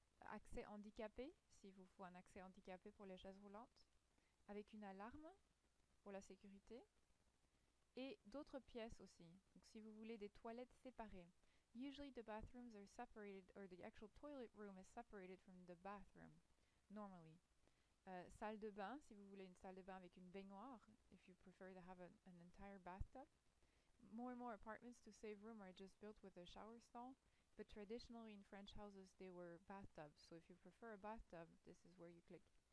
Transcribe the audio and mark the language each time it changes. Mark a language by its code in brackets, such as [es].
[fr] Accès handicapé, s'il vous faut un accès handicapé pour les chaises roulantes, avec une alarme pour la sécurité et d'autres pièces aussi. Donc si vous voulez des toilettes séparées. [en] Usually the bathrooms are separated, or the actual toilet room is separated from the bathroom, normally. [fr] Salle de bain, si vous voulez une salle de bain avec une baignoire, [en] if you prefer to have an entire bathtub. More and more apartments to save room are just built with a shower stall, but traditionally in French houses they were bathtubs, so if you prefer a bathtub, this is where you click.